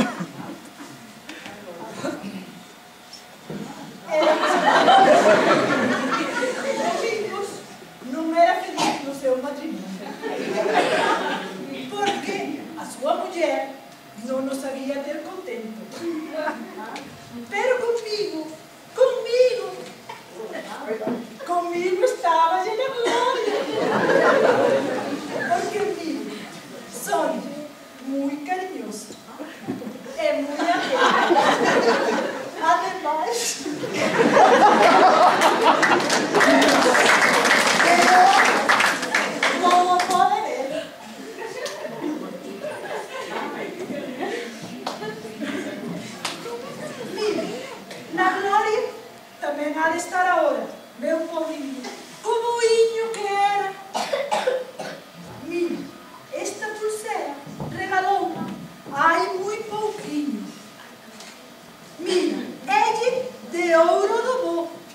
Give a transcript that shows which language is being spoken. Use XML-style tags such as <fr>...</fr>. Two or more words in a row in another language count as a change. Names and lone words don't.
<gl>Domingos non era feliz no seu matrimonio, porque a súa muller non nos sabía ter contento. Pero comigo estaba</gl> <es>llena de gloria. Porque mire, soy muy cariñoso, muy atento. Además, como puede ver, mire, la Gloria tamén ha de estar ahora,</es> <gl>meu pobrinho, o boiño que era. Mire, esta pulsera regalou-me hai moi pouquinho. Mira, ella de ouro do bo.</gl>